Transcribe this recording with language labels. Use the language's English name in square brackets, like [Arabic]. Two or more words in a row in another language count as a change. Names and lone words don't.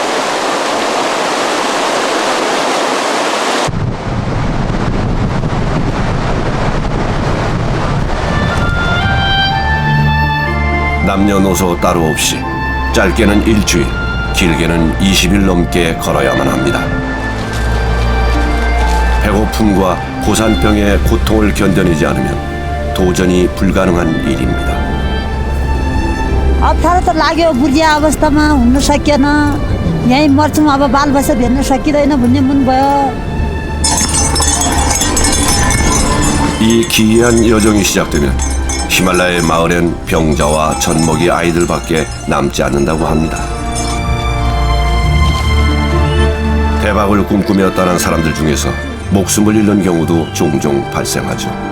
[Korean] 남녀노소 따로 없이 짧게는 일주일, 길게는 20일 넘게 걸어야만 합니다. 배고픔과 고산병의 고통을 견뎌내지 않으면 도전이 불가능한 일입니다. [Nepali] अप्ठ्यारो त लाग्यो, बुढिया अवस्थामा हुन्न सकिएन, यहीँ मर्छौँ, अब बालबच्चा भेट्न सकिँदैन भन्ने मन भयो. [Korean] 이 기이한 여정이 시작되면 히말라야의 마을엔 병자와 젖먹이 아이들밖에 남지 않는다고 합니다. 대박을 꿈꾸며 떠난 사람들 중에서 목숨을 잃는 경우도 종종 발생하죠.